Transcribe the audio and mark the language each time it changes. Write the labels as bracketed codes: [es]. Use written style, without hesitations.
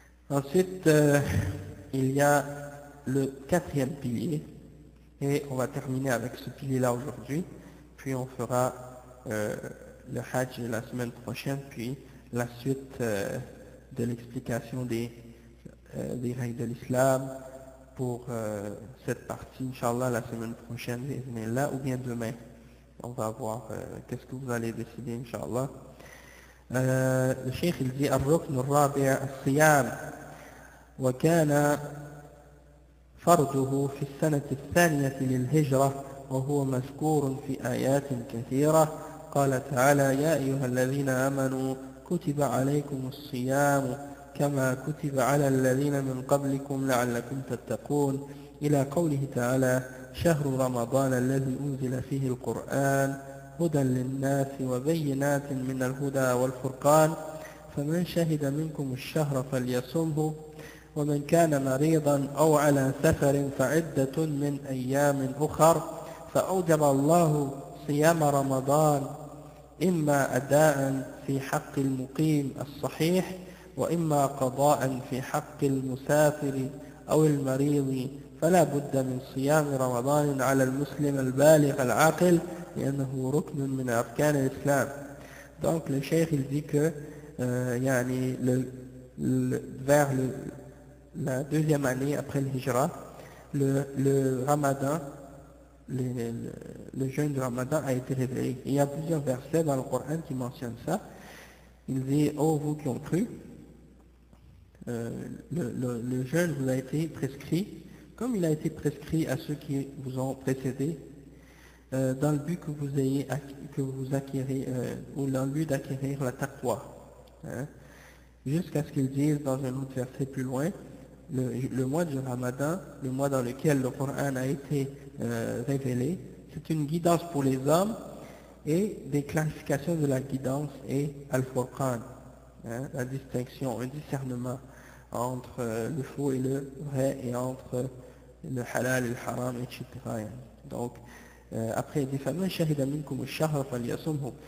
[fr] Ensuite, il y a le quatrième pilier, et on va terminer avec ce pilier-là aujourd'hui, puis on fera le Hajj la semaine prochaine, puis la suite de l'explication des règles de l'islam pour cette partie, Inch'Allah, la semaine prochaine, ou bien demain. On va voir qu'est-ce que vous allez décider, Inch'Allah. Le Cheikh il dit [ar] الركن الرابع الصيام وكان فرضه في السنة الثانية للهجرة وهو مذكور في آيات كثيرة. قال تعالى يا أيها الذين آمنوا كتب عليكم الصيام كما كتب على الذين من قبلكم لعلكم تتقون إلى قوله تعالى شهر رمضان الذي أنزل فيه القرآن هدى للناس وبينات من الهدى والفرقان فمن شهد منكم الشهر فليصمه ومن كان مريضا أو على سفر فعدة من أيام أخر فأوجب الله صيام رمضان إما أداء في حق المقيم الصحيح وإما قضاء في حق المسافر أو المريض فلا بد من صيام رمضان على المسلم البالغ العاقل لأنه ركن من أركان الإسلام. [fr] Donc le cheikh il dit que vers la deuxième année après le hijra, le ramadan, le jeûne du ramadan a été révélé. Il y a plusieurs versets dans le Coran qui mentionnent ça. Il dit ô vous qui ont cru, le jeûne vous a été prescrit comme il a été prescrit à ceux qui vous ont précédé, dans le but que vous acquérez, ou dans le but d'acquérir la taqwa, hein, jusqu'à ce qu'ils disent dans un autre verset plus loin, le mois du Ramadan, le mois dans lequel le Coran a été révélé, c'est une guidance pour les hommes et des clarifications de la guidance et Al-Furqan, hein, la distinction, un discernement entre le faux et le vrai et entre le halal et le haram, etc. Donc, après, il dit [ar] فَمَنْ شَهِدَ مِنْكُمُ الشَّهْرَ فَلْيَصُمْهُ.